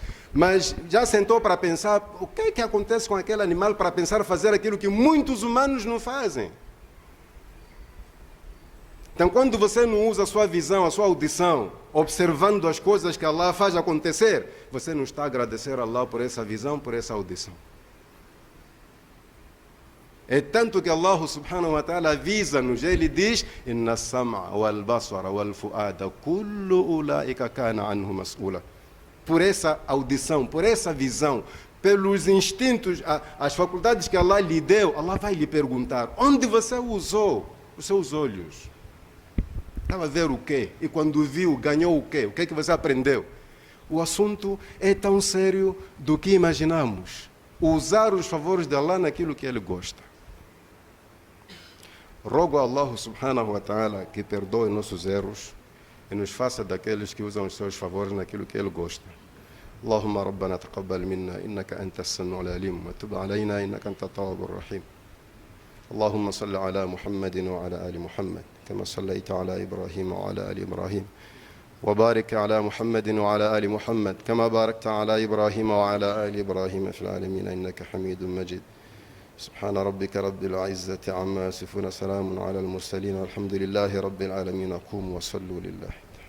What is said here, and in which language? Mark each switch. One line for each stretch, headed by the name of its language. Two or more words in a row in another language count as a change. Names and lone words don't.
Portuguese: Mas já sentou para pensar, o que é que acontece com aquele animal para pensar fazer aquilo que muitos humanos não fazem? Então, quando você não usa a sua visão, a sua audição, observando as coisas que Allah faz acontecer, você não está a agradecer a Allah por essa visão, por essa audição. É tanto que Allah
Arabic: سبحانه وتعالى
Portuguese: avisa-nos, ele diz:
Arabic: إن السمع والبصر والفؤاد كل أولئك كان عنه مسؤولا.
Portuguese: Por essa audição, por essa visão, pelos instintos, as faculdades que Allah lhe deu, Allah vai lhe perguntar: onde você usou os seus olhos? Estava a ver o quê? E quando viu, ganhou o quê? O que é que você aprendeu? O assunto é tão sério do que imaginamos. Usar os favores de Allah naquilo que Ele gosta. Rogo a Allah
Arabic: سبحانه وتعالى
Portuguese: que perdoe nossos erros e nos faça daqueles que usam os seus favores naquilo que Ele gosta.
Arabic: اللهم ربنا تقبل منا إنك أنت السميع العليم وتب علينا إنك أنت التواب الرحيم. اللهم صل على محمد وعلى آل محمد كما صليت على إبراهيم وعلى آل إبراهيم وبارك على محمد وعلى آل محمد كما باركت على إبراهيم وعلى آل إبراهيم في العالمين إنك حميد مجيد سبحان ربك رب العزة عما يصفون سلام على المرسلين والحمد لله رب العالمين قوموا وصلوا لله